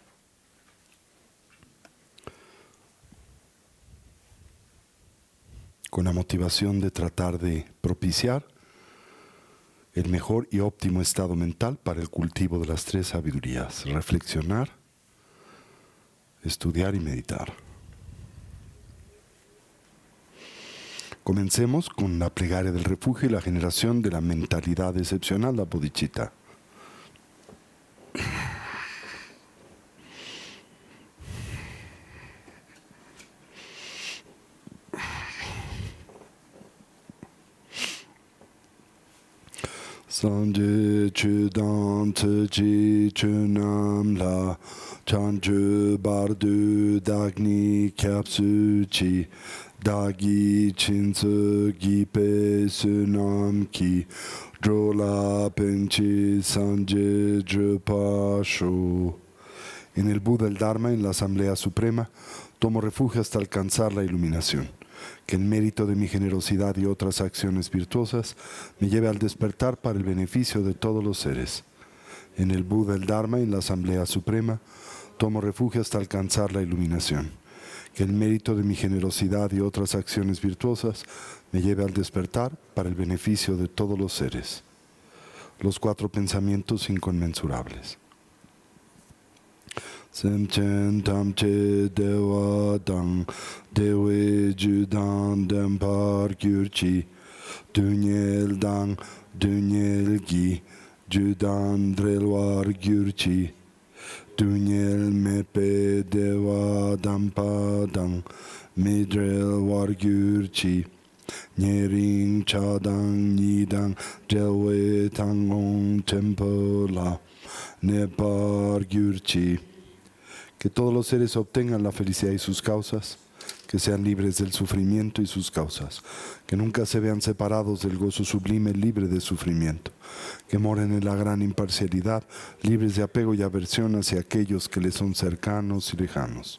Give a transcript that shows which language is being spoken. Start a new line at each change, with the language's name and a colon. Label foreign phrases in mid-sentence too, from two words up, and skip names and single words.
Spanish: Con la motivación de tratar de propiciar el mejor y óptimo estado mental para el cultivo de las tres sabidurías: reflexionar, estudiar y meditar. Comencemos con la plegaria del refugio y la generación de la mentalidad excepcional, la bodhicitta.
Tibetan: སངས་རྒྱས་ཆོས་དང་ཚོགས་ཀྱི་མཆོག་རྣམས ལ། བྱང་ཆུབ་བར་དུ་བདག་ནི་སྐྱབས་སུ་མཆི། བདག་གིས་སྦྱིན་སོགས་བགྱིས་པའི་བསོད་ནམས་ཀྱིས། འགྲོ་ལ་ཕན་ཕྱིར་སངས་རྒྱས་འགྲུབ་པར་ཤོག.
Spanish: En el Buda, el Dharma, en la Asamblea Suprema, tomo refugio hasta alcanzar la iluminación. Que el mérito de mi generosidad y otras acciones virtuosas me lleve al despertar para el beneficio de todos los seres. En el Buda, el Dharma, en la Asamblea Suprema, tomo refugio hasta alcanzar la iluminación. Que el mérito de mi generosidad y otras acciones virtuosas me lleve al despertar para el beneficio de todos los seres. Los cuatro pensamientos inconmensurables.
Tibetan: སེམས་ཅན་ཐམས་ཅད་བདེ་བ་དང་། བདེ་བའི་རྒྱུ་དང་ལྡན་པར གྱུར་ཅིག། སྡུག་བསྔལ་དང་། སྡུག་བསྔལ་གྱི་རྒྱུ་དང་བྲལ་བར་གྱུར་ཅིག། སྡུག་བསྔལ་མེད་པའི་བདེ་བ་དམ་པ་དང་། མི་འབྲལ་བར་གྱུར་ཅིག། ཉེ་རིང་ཆགས་སྡང་གཉིས་དང་། བྲལ་བའི་བཏང་སྙོམས་ཆེན་པོ་ལ། གནས་པར་གྱུར་ཅིག.
Spanish: Que todos los seres obtengan la felicidad y sus causas, que sean libres del sufrimiento y sus causas, que nunca se vean separados del gozo sublime libre de sufrimiento, que moren en la gran imparcialidad, libres de apego y aversión hacia aquellos que les son cercanos y lejanos.